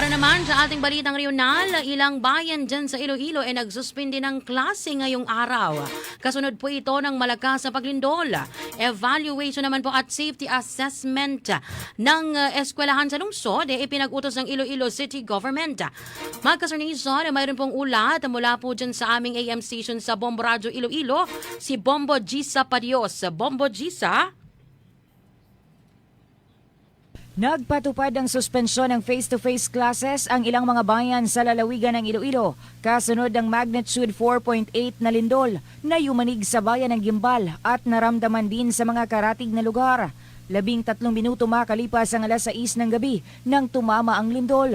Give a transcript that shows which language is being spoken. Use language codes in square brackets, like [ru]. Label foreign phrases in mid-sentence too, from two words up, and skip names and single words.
[tl] naman sa ating balitang regional, ilang bayan dyan sa Iloilo ay nagsuspindi ng klase ngayong araw. Kasunod po ito ng malakas na paglindol. Evaluation naman po at [en] safety assessment [tl] ng eskwelahan sa lungsod ay ipinag-utos ng Iloilo City Government. Magkasarnison, mayroon pong ulat mula po dyan sa aming [en] AM station [tl] sa Bombo Radio Iloilo, si Bombo Gisa Padios. Bombo Gisa? Nagpatupad ng suspensyon ng [en] face-to-face classes [tl] ang ilang mga bayan sa lalawigan ng Iloilo kasunod ng magnitude 4.8 na lindol na yumanig sa bayan ng Gimbal at naramdaman din sa mga karatig na lugar. 13 minuto makalipas ang alas 6 ng gabi nang tumama ang lindol.